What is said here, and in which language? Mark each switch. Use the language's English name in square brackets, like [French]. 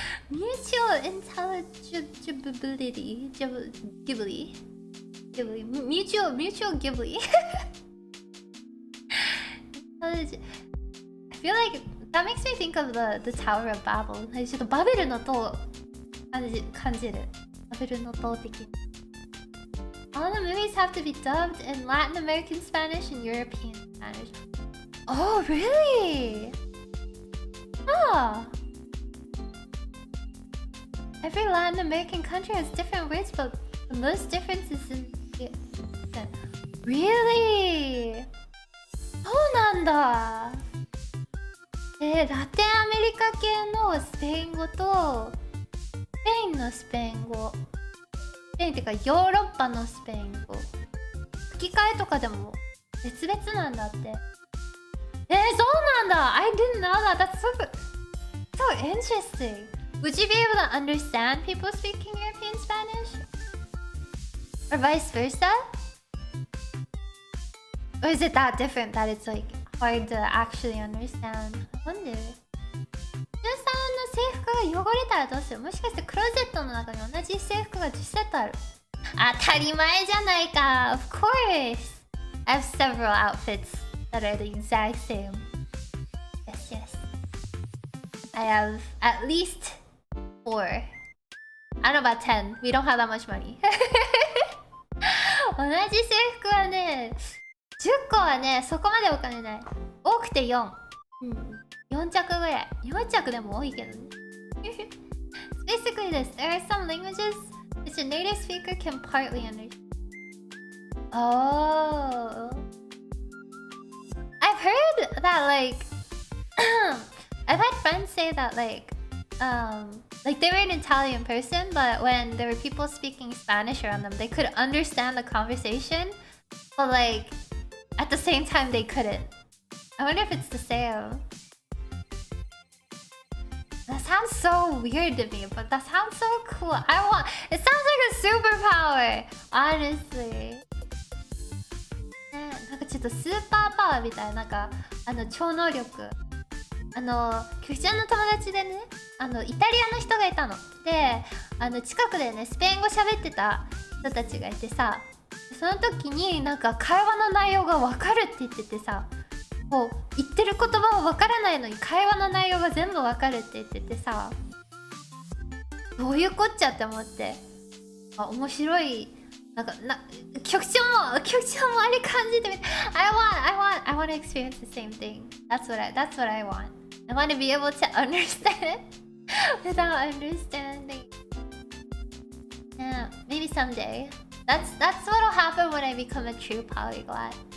[English] Mutual intelligibility. Ghibli. Mutual Ghibli. I feel like that makes me think of the Tower of Babel. [Japanese] ちょっとバベルの塔感じる。バベルの塔的に。 [English] All the movies have to be dubbed in Latin American Spanish and European Spanish. Oh, really? Oh. Every Latin American country has different words, but the most difference is in the accent. Really? [Japanese] そうなんだ。ラテンアメリカ系のスペイン語とスペインのスペイン語、スペインっていうかヨーロッパのスペイン語、吹き替えとかでも別々なんだって。そうなんだ。 [English] I didn't know that. That's so interesting. Would you be able to understand people speaking European Spanish? Or vice versa? Or is it that different that it's like hard to actually understand? I wonder. [Japanese] 中3の制服が汚れたらどうする？もしかしてクローゼットの中に同じ制服が10セットある。当たり前じゃないか。 [English] Of course. I have several outfits that are the exact same. Yes, yes. I have at least 4. I don't know about 10. We don't have that much money. [Japanese] 同じ制服はね、10個はね、そこまでお金ない。多くて4。4着ぐらい。4着でも多いけどね。 [English] Basically this. There are some languages which a native speaker can partly understand. Oh. I've heard that like I've had friends say that like they were an Italian person, but when there were people speaking Spanish around them, they could understand the conversation, but like at the same time they couldn't. I wonder if it's the same. That sounds so weird to me, but that sounds so cool. It sounds like a superpower, honestly. [Japanese] なんかちょっとスーパーパワーみたいな、なんか超能力。キクちゃんの友達でね、イタリアの人がいたの。で、近くでね、スペイン語喋ってた人たちがいてさ、その時になんか会話の内容がわかるって言っててさ、こう言ってる言葉はわからないのに会話の内容が全部わかるって言っててさ、どういうこっちゃって思って、面白い。なんか局長もあれ感じてみて。 [English] I want to experience the same thing. That's what I want. I want to be able to understand without understanding. Yeah, maybe someday. That's what'll happen when I become a true polyglot.